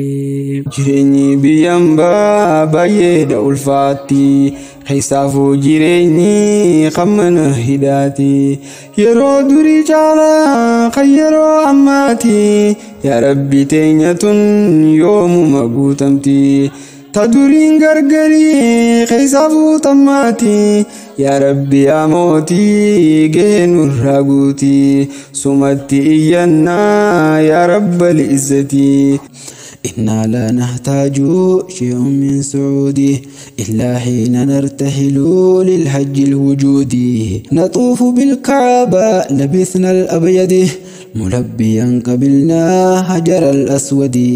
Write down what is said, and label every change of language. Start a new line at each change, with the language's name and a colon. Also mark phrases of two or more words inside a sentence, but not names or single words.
Oromo: Jireenyi biyyaan baay'eedha ulfaatti keessaafuu jireenyi kan mana hidhaati yeroo durii caalaa kan yeroo ammaati
Arabic: يا رب
Oromo: teenya tun yoomuma guutamti ta duriin gargarii keessaafuu tammaati
Arabic: يا رب
Oromo: yaa mootii gahee nurraa guuti sumatti iyyannaa
Arabic: يا رب العزة. إنا لا نحتاج شيء من سعودي إلا حين نرتحل للحج الوجودي نطوف بالكعبة لبثنا الأبيض ملبيا قبلنا حجر الأسود